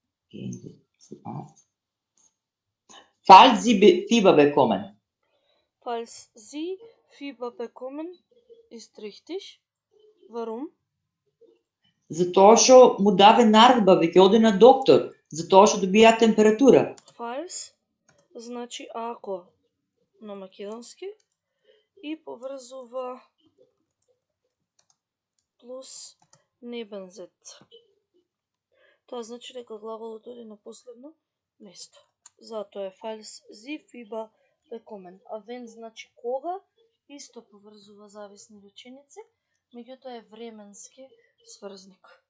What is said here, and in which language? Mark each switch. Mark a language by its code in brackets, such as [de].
[de] Gehen Sie Falls Sie Fieber bekommen. Falls Sie Fieber bekommen, ist richtig. Warum? [mk] Затоа што му даве наредба, веќе оди на доктор, затоа што добија температура. Falls значи ако на македонски и поврзува плюс небензет. Тоа значи дека глаголот оди на последно место. Затоа е [de] falls Sie Fieber bekommen. [mk] А wenn значи кога, исто поврзува зависни реченици, меѓутоа е временски сврзник.